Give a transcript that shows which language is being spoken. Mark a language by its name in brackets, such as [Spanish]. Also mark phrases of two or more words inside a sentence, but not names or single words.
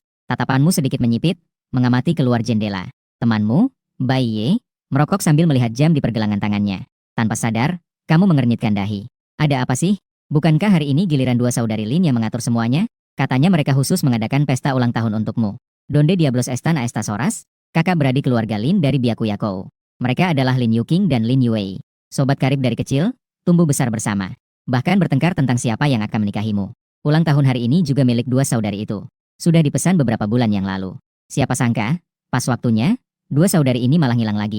[Indonesian] Tatapanmu sedikit menyipit, mengamati keluar jendela. Temanmu, Bai Ye, merokok sambil melihat jam di pergelangan tangannya. Tanpa sadar, kamu mengernyitkan dahi. Ada apa sih? Bukankah hari ini giliran dua saudari Lin yang mengatur semuanya? Katanya mereka khusus mengadakan pesta ulang tahun untukmu. [Spanish] Donde diablos están a estas horas? [Indonesian] Kakak beradik keluarga Lin dari Byakuya-kou. Mereka adalah Lin Yuqing dan Lin Yue. Sobat karib dari kecil, tumbuh besar bersama. Bahkan bertengkar tentang siapa yang akan menikahimu. Ulang tahun hari ini juga milik dua saudari itu. Sudah dipesan beberapa bulan yang lalu. Siapa sangka, pas waktunya, dua saudari ini malah hilang lagi.